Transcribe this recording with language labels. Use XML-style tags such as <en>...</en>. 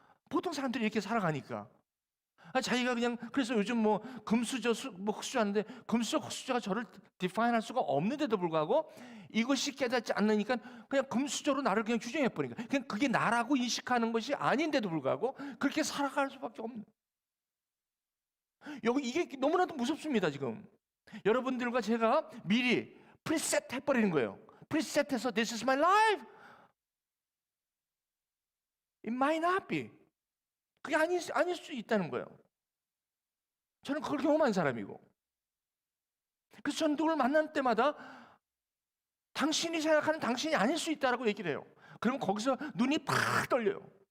<ko>보통 사람들이 이렇게 살아가니까. 자기가 그냥, 그래서 요즘 금수저, 흑수저 하는데, 금수저, 흑수저가 저를 디파인할 수가 없는데도 불구하고 이것이 깨닫지 않으니까 그냥 금수저로 나를 그냥 규정해버리니까, 그냥 그게 나라고 인식하는 것이 아닌데도 불구하고 그렇게 살아갈 수밖에 없는. 이게 너무나도 무섭습니다. 지금 여러분들과 제가 미리 프리셋 해버리는 거예요.</ko> <en>프리셋해서 This is my life. It might not be.</en> <ko>그게 아닐 수 있다는 거예요. 저는 그걸 경험한 사람이고, 그래서 저는 누구를 만날 때마다 당신이 생각하는 당신이 아닐 수 있다라고 얘기를 해요. 그러면 거기서 눈이 팍 떨려요.</ko>